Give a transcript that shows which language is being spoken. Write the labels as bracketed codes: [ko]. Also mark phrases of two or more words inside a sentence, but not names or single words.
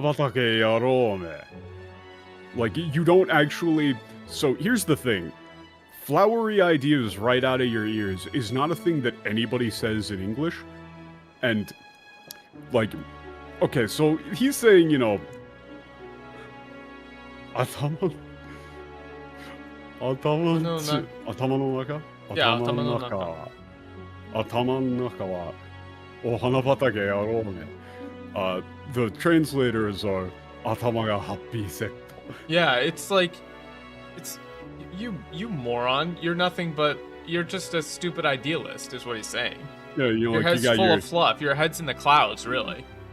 [en] Like, you don't actually... So, here's the thing. Flowery ideas right out of your ears is not a thing that anybody says in English. And, like... Okay, so he's saying, you know... [ja] 頭の中? Yeah, 頭の中. 頭の中はお花畑野郎ね. [en] The translators are [ja] 頭が [en] happy set. Yeah, it's like, it's you moron. You're nothing but you're just a stupid idealist, is what he's saying. Yeah, you know, your head's full of fluff. Your head's in the clouds, really.